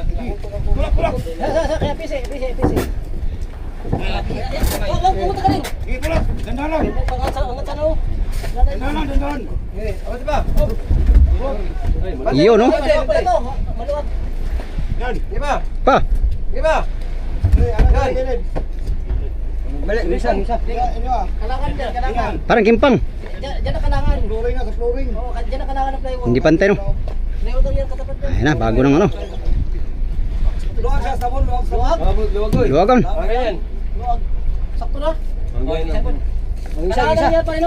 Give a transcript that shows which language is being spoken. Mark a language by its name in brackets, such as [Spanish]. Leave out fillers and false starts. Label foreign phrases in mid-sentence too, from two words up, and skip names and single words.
[Filipino] Kaya pisi. Oh, pumunta ka rin. Tulak, dandan lang. Angat sa no. Dandan. O, diba? Iyo no. Maluwag. Yan, diba? Pa. Diba? Yan. Balik, bisa. Kalangan. Parang kimpang. Diyan na kalangan. Flooring na, sa flooring. Oo, diyan na kalangan ng plywood. Hindi pantay no. Plywood lang yan katapat yan. Ayun na, bago ng ano. Luwag siya, sabon, luwag. Luwag. Luwagan. Ayan. Luwag. Sakto na. Ang Kalangan yan pa rin, no?